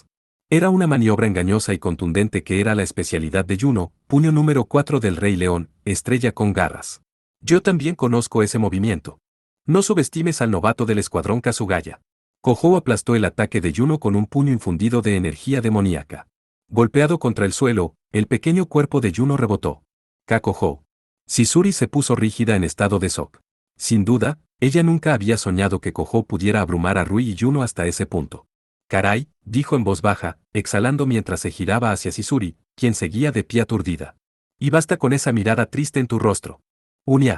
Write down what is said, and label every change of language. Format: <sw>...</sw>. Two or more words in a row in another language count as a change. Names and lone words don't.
<es>Era una maniobra engañosa y contundente que era la especialidad de Juno, puño número 4 del Rey León, estrella con garras. Yo también conozco ese movimiento. No subestimes al novato del escuadrón Kazugaya. Kohou aplastó el ataque de Juno con un puño infundido de energía demoníaca. Golpeado contra el suelo, el pequeño cuerpo de Juno rebotó. Kohou. Chizuri se puso rígida en estado de shock. Sin duda, ella nunca había soñado que Kohou pudiera abrumar a Rui y Juno hasta ese punto. Caray, dijo en voz baja, exhalando mientras se giraba hacia Chizuri, quien seguía de pie aturdida. Y basta con esa mirada triste en tu rostro. Unia.</es>